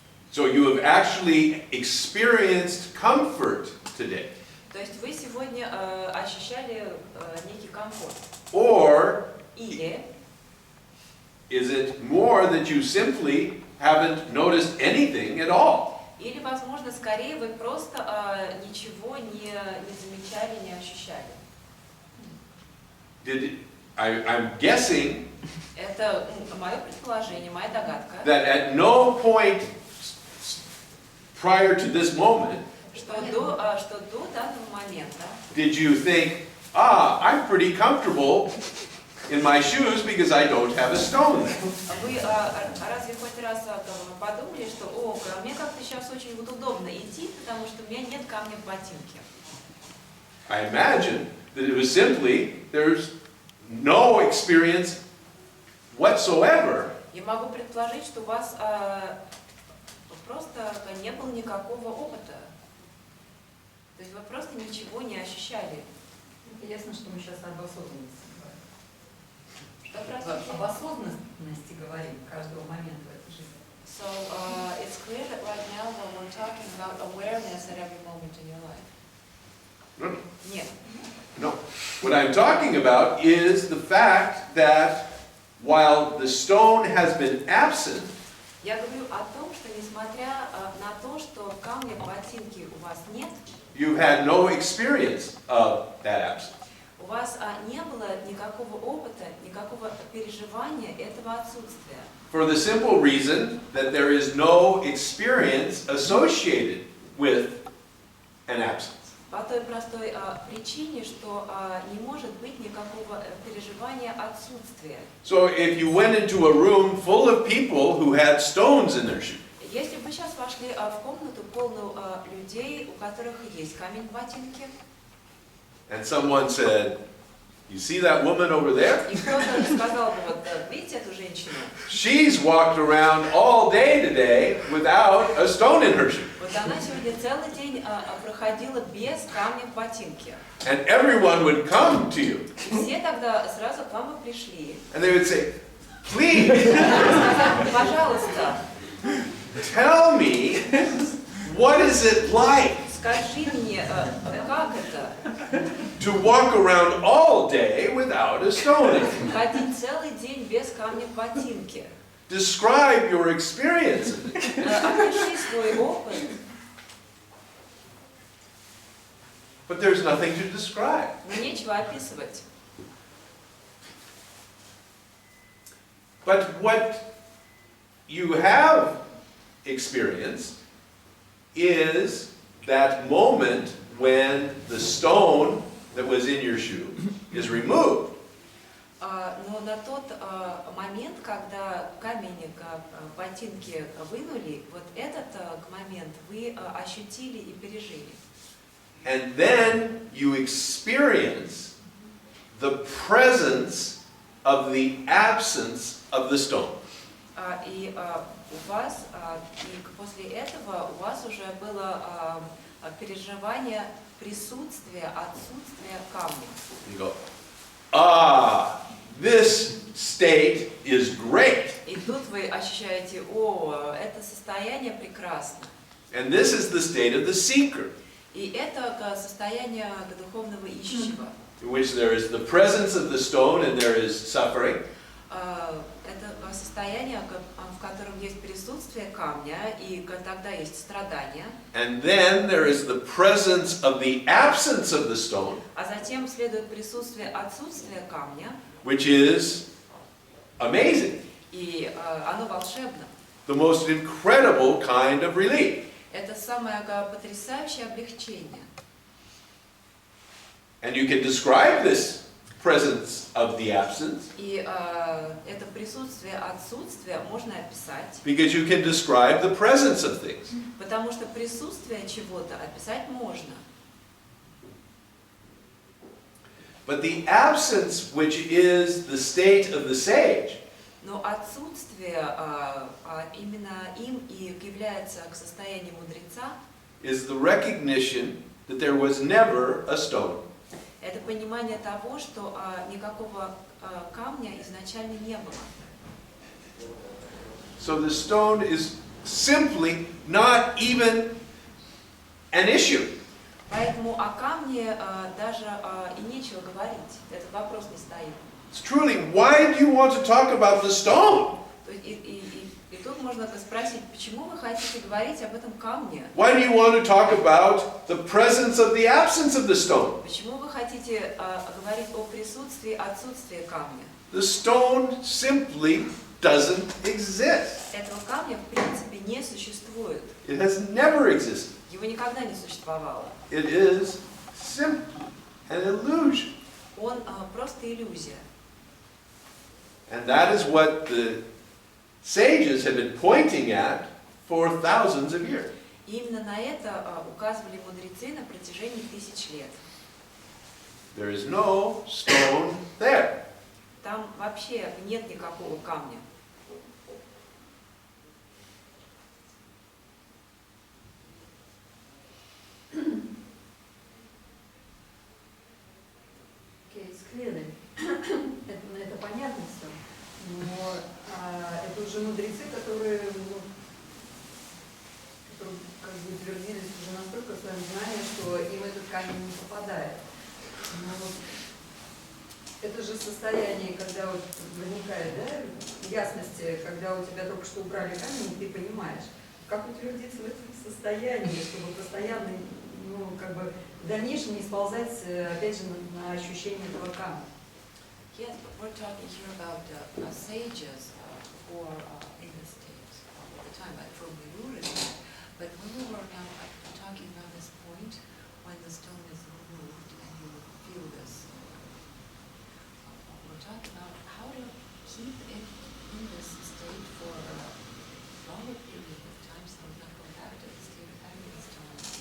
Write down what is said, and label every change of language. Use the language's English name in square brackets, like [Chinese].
[English] So you have actually experienced comfort today. [Russian] То есть вы сегодня ощущали некий комфорт. [English] Or [Russian] Или [English] is it more that you simply haven't noticed anything at all? [Russian] Или, возможно, скорее вы просто ничего не замечали, не ощущали. [English] I'm guessing [Russian] Это мое предположение, моя догадка, [English] that at no point prior to this moment [Russian] что до данного момента [English] did you think, I'm pretty comfortable in my shoes because I don't have a stone there. [Russian] вы разве хоть раз подумали, что мне как-то сейчас очень вот удобно идти, потому что у меня нет камня в ботинке? [English] I imagine that it was simply, there's no experience whatsoever [Russian] Я могу предположить, что у вас просто не было никакого опыта. То есть вы просто ничего не ощущали. Это ясно, что мы сейчас об осознанности говорим. Что, простите? Об осознанности говорим каждого момента в этой жизни. [English] So it's clear that right now when we're talking about awareness at every moment in your life. No. [Russian] Нет. [English] No. What I'm talking about is the fact that while the stone has been absent, [Russian] Я говорю о том, что несмотря на то, что камня в ботинке у вас нет, [English] you've had no experience of that absence. [Russian] у вас не было никакого опыта, никакого переживания этого отсутствия. [English] For the simple reason that there is no experience associated with an absence. [Russian] По той простой причине, что не может быть никакого переживания отсутствия. [English] So if you went into a room full of people who had stones in their shoes, [Russian] Если бы вы сейчас вошли в комнату полную людей, у которых есть камень в ботинке, [English] and someone said, "You see that woman over there? [Russian] и кто-то сказал бы, вот видите эту женщину? [English] She's walked around all day today without a stone in her shoe." [Russian] Вот она сегодня целый день проходила без камня в ботинке. [English] And everyone would come to you, [Russian] И все тогда сразу к вам и пришли. [English] and they would say, "Please, [Russian] Сказали, пожалуйста, [English] tell me, what is it like [Russian] скажи мне, как это? [English] to walk around all day without a stone in it? [Russian] Ходить целый день без камня в ботинке. [English] Describe your experience." [Russian] Опиши свой опыт. [English] But there's nothing to describe. [Russian] Но нечего описывать. [English] But what you have experienced is that moment when the stone that was in your shoe is removed, [Russian] Но на тот момент, когда камень ботинки вынули, вот этот момент вы ощутили и пережили. [English] and then you experience the presence of the absence of the stone. [Russian] И у вас, и после этого у вас уже было переживание присутствия, отсутствия камня. [English] You go, ah, this state is great. [Russian] И тут вы ощущаете, о, это состояние прекрасно. [English] And this is the state of the seeker, [Russian] И это состояние духовного ищущего. [English] in which there is the presence of the stone and there is suffering. [Russian] Это состояние, в котором есть присутствие камня, и тогда есть страдания. [English] And then there is the presence of the absence of the stone, [Russian] А затем следует присутствие отсутствия камня, [English] which is amazing. [Russian] и оно волшебно. [English] The most incredible kind of relief. [Russian] Это самое потрясающее облегчение. [English] And you can describe this presence of the absence [Russian] И это присутствие отсутствия можно описать, [English] because you can describe the presence of things. [Russian] потому что присутствие чего-то описать можно. [English] But the absence, which is the state of the sage, [Russian] Но отсутствие именно им и является к состоянию мудреца, [English] is the recognition that there was never a stone. [Russian] это понимание того, что никакого камня изначально не было. [English] So the stone is simply not even an issue. [Russian] Поэтому о камне даже и нечего говорить. Этот вопрос не стоит. [English] It's truly, why do you want to talk about the stone? [Russian] И тут можно спросить, почему вы хотите говорить об этом камне? [English] Why do you want to talk about the presence of the absence of the stone? [Russian] Почему вы хотите говорить о присутствии, отсутствии камня? [English] The stone simply doesn't exist. [Russian] Этого камня в принципе не существует. [English] It has never existed. [Russian] Его никогда не существовало. [English] It is simply an illusion. [Russian] Он просто иллюзия. [English] And that is what the sages have been pointing at for thousands of years. [Russian] И именно на это указывали мудрецы на протяжении тысяч лет. [English] There is no stone there. [Russian] Там вообще нет никакого камня. [English] Okay, it's clearly. [Russian] Это понятно все. Но это уже мудрецы, которые как бы утвердились уже настолько в своем знании, что им этот камень не попадает. Но вот это же состояние, когда вот возникает, да, ясности, когда у тебя только что убрали камень, и ты понимаешь, как утвердиться в этом состоянии, чтобы постоянно, ну, как бы в дальнейшем не сползать, опять же, на ощущение этого камня. [English] Yes, but we're talking here about sages who are in the state all the time, like from the Buddha. But when we were now talking about this point, when the stone is removed and you feel this, we're talking about how to keep it in this state for a longer period of time so we don't go back to the state of having the stone.